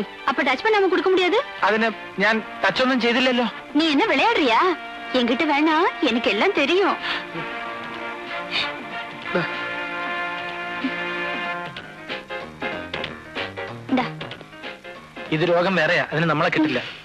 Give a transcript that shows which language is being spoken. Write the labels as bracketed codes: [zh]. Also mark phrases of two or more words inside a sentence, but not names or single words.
[ta] அப்ப டச் பண்ணாம கொடுக்க முடியாது? [ml] അതിന് ഞാൻ ടച്ച് ഒന്നും ചെയ്തില്ലല്ലോ. [ta] நீ என்ன விளையாடுறியா? என்கிட்ட வேணா, எனக்கு எல்லாம் தெரியும். [ml] ഇത് രോഗം വേറെയാ, അതിന് നമ്മളെ കിട്ടില്ല.